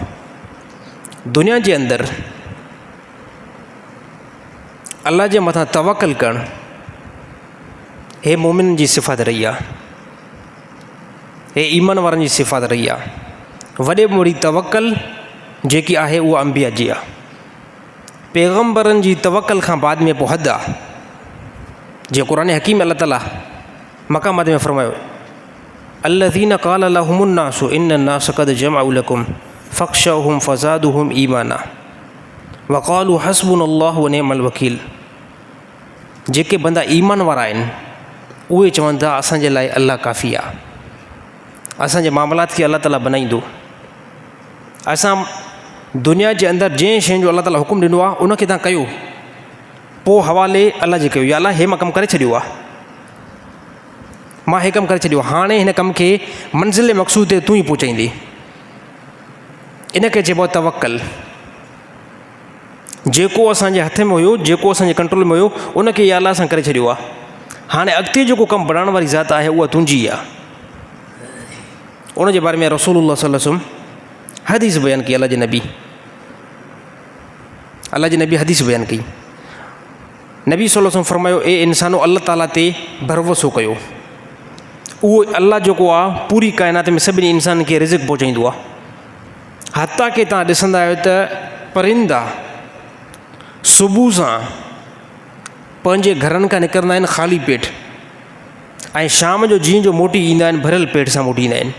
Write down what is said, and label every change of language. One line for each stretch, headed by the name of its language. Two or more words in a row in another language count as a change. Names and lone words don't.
Sindhi: दुनिया जे अंदरि अलाह जे मथां तवक्कुल करणु हे मोमिन जी सिफ़त रही आहे, हे ईमान वारनि जी सिफ़त रही आहे। वॾे में वॾी तवक्कुल जेकी आहे उहा अंबिया जी आहे। पैगम्बरनि जी तवक्कुल खां बाद में पोइ हद आहे। जीअं क़ुरान हकीम अलाह ताला मक़ामात में फ़रमायो
Arabic: الذين قال لهم الناس إن الناس قد جمعوا لكم فاخشوهم فزادهم إيمانا وقالوا حسبنا الله ونعم الوكيل.
Sindhi: जेके बंदा ईमान वारा आहिनि उहे चवनि था असांजे लाइ अलाह काफ़ी आहे, असांजे मामलात खे अलाह ताला बनाईंदो। असां दुनिया जे अंदरि जंहिं शइ जो अलाह ताला हुकुम ॾिनो आहे उनखे तव्हां कयो, पोइ हवाले अलाह जे कयो, या अलाह हे मां कमु करे छॾियो आहे, मां हे कमु करे छॾियो, हाणे हिन कम खे मंज़िल मक़सूद ते तूं ई पहुचाईंदे। इन खे चइबो आहे तवक्कुल। जेको असांजे हथ में हुयो, जेको असांजे कंट्रोल में हुयो, उनखे या अलाह सां करे छॾियो आहे। हाणे अॻिते जेको कमु बढ़ाइण वारी ज़ात आहे उहा तुंहिंजी आहे। उनजे बारे में रसूलुल्लाह
Arabic: صلى الله عليه وسلم
Sindhi: हदीस बयानु कई। अलाह जे नबी हदीस बयानु कई। नबी
Arabic: صلى الله عليه وسلم
Sindhi: फरमायो ए इंसानो अल्लाह ताला ते भरोसो कयो। उहो अल्लाह जेको आहे पूरी काइनात में सभिनी इंसान खे रिज़्क़ पहुचाईंदो आहे। हता की तव्हां ॾिसंदा आहियो त परिंदा सुबुह सां पंहिंजे घरनि खां निकिरंदा आहिनि ख़ाली पेट, ऐं शाम जो जीअं जो मोटी ईंदा आहिनि भरियल पेट सां मोटी ईंदा आहिनि।